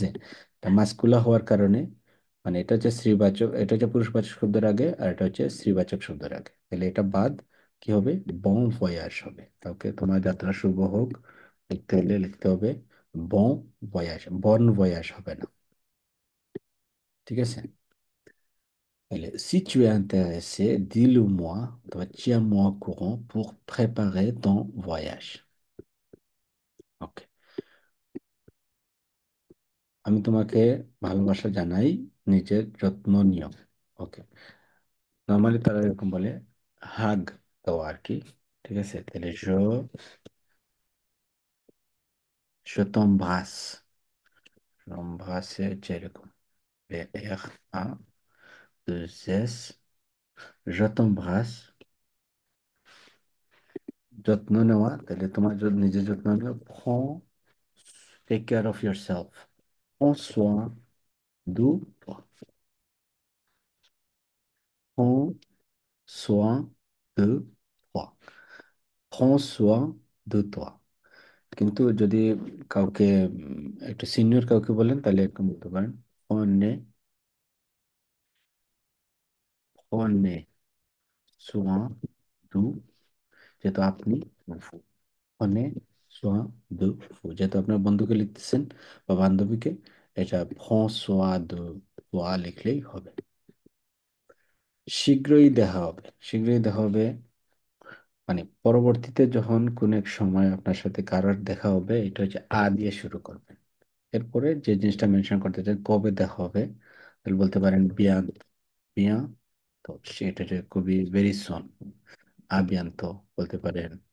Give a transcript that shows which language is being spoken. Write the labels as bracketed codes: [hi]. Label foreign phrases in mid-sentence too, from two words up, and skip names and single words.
[bn] এটা মাস্কুলা হওয়ার কারণে মানে এটা হচ্ছে স্ত্রীবাচক, এটা হচ্ছে পুরুষবাচক শব্দের আগে, আর এটা হচ্ছে স্ত্রীবাচক শব্দের আগে, তাহলে এটা বাদ কি হবে, [fr] bon voyage [bn] হবে। ওকে, তোমার যাত্রা শুভ হোক লিখতে হলে লিখতে হবে [fr] bon voyage, bon voyage [bn] হবে না, ঠিক আছে। [fr] Allez, si tu es intéressé, dis-le-moi, toi, tiens-moi au courant pour préparer ton voyage. [bn] ওকে, আমি তোমাকে ভালোবাসা জানাই, নিজের যত্ন নিও। ওকে, নর্মালি তারা এরকম বলে হাগ দেওয়া আর কি, ঠিক আছে। তাহলে [fr] je t'embrasse, [bn] embrasse হচ্ছে এরকম, [fr] R A 2 S, je t'embrasse। [bn] যত্ন নেওয়া, তাহলে তোমার নিজের যত্ন নেওয়া, [fr] prends, [en] take care of yourself, [fr] prends soin de toi, prends soin de toi, prends soin de toi। [bn] কিন্তু যদি কাউকে একটু সিনিয়র কাউকে বলেন তাহলে এরকম বলতে পারেন, [fr] prenez, prenez soin de, [bn] যেহেতু আপনি vous, [fr] prenez soin de vous, [bn] যেহেতু আপনার বন্ধুকে লিখতেছেন বা বান্ধবীকে, এটা [fr] prends soin de toi [bn] লিখলেই হবে। শীঘ্রই দেখা হবে, শীঘ্রই দেখা হবে মানে পরবর্তীতে যখন কোন এক সময় আপনার সাথে কারোর দেখা হবে, এটা হচ্ছে আ দিয়ে শুরু করবেন। এরপরে যে জিনিসটা মেনশন করতে চান কবে দেখা হবে, তাহলে বলতে পারেন বিয়ান, বিয়ান, তো সেটা হচ্ছে খুবই [en] very soon, [bn] আবিয়ান্ত বলতে পারেন।